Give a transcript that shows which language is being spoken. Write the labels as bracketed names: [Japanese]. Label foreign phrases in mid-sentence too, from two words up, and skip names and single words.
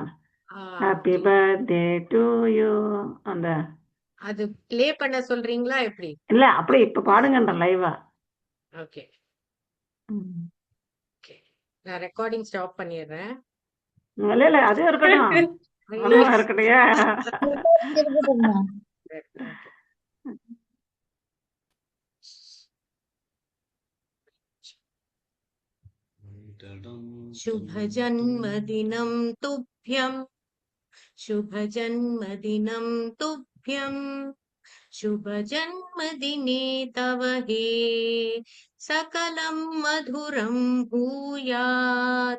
[English] Happy birthday to you. அந்த [Tamil] அது ப்ளே பண்ண சொல்றீங்களா எப்படி? இல்ல அப்படியே இப்ப பாடுங்கன்ற லைவா. ஓகே, நான் [English] recording stop [Tamil] பண்ணிடுறேன். இல்ல அது இருக்கட்டும். ஒண்ணுமா இருக்கட்டையா. [Sanskrit] शुभ जन्मदिनं तुभ्यं, शुभ जन्मदिनं तुभ्यं, शुभ जन्मदिने तव हे सकलं मधुरं भूयात्.